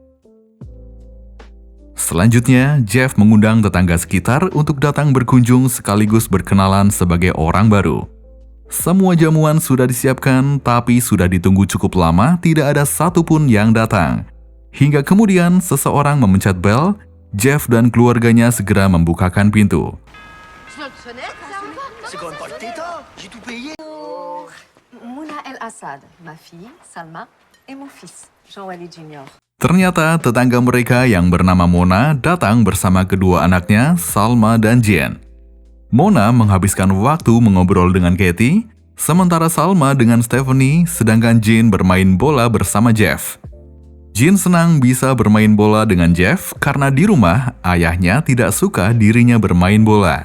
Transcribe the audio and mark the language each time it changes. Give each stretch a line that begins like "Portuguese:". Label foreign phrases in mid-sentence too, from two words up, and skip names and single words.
Indonesian: Selanjutnya, Jeff mengundang tetangga sekitar untuk datang berkunjung sekaligus berkenalan sebagai orang baru. Semua jamuan sudah disiapkan, tapi sudah ditunggu cukup lama, tidak ada satupun yang datang. Hingga kemudian seseorang memencet bel, Jeff dan keluarganya segera membukakan pintu.
French: C'est quand même pas le Tétard, j'ai tout payé. Mouna El Assad, ma fille, Salma, et mon fils, Jean-Walid Junior.
Indonesian: Ternyata tetangga mereka yang bernama Mona datang bersama kedua anaknya, Salma dan Jen. Mona menghabiskan waktu mengobrol dengan Katie, sementara Salma dengan Stephanie, sedangkan Jen bermain bola bersama Jeff. Jen senang bisa bermain bola dengan Jeff karena di rumah ayahnya tidak suka dirinya bermain bola.